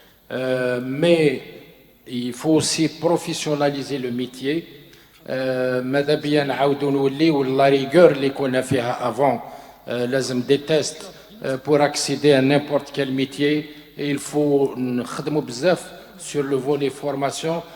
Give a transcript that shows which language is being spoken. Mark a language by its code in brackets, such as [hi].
[fr] Mais il faut aussi professionnaliser le métier. [ar] ماذا بيا نعاودوا نوليو لا ريغور اللي كنا فيها avant. [fr] لازم des tests pour accéder à n'importe quel métier. Et il faut [ar] نخدموا بزاف [fr] sur le volet formation.